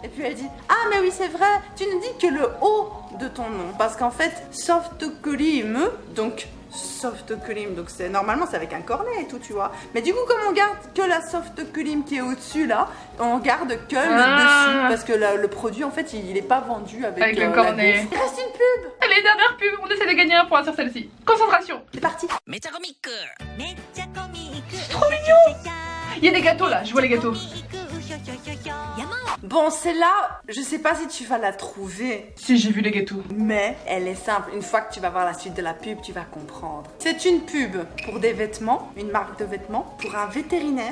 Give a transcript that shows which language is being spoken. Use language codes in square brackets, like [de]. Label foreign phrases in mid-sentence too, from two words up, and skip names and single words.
[fr] Et puis elle dit ah mais oui c'est vrai, tu ne dis que le haut de ton nom parce qu'en fait softokurimu, donc softokurimu, donc c'est normalement c'est avec un cornet et tout tu vois, mais du coup comme on garde que la softokurimu qui est au dessus là, on garde que le dessus parce que le produit en fait il est pas vendu avec le la cornet. gaufre. Il reste une pub. Allez, dernière pub, on essaie de gagner un point sur celle-ci. Concentration. C'est parti. [ja] めっちゃコミックめっちゃコミック [fr] Trop mignon. Il y a des gâteaux là, je vois les gâteaux. [ja] 山を [fr] Bon celle-là je sais pas si tu vas la trouver, Si j'ai vu les gâteaux. mais elle est simple. Une fois que tu vas voir la suite de la pub, tu vas comprendre. C'est une pub pour des vêtements, une marque de vêtements, pour un vétérinaire.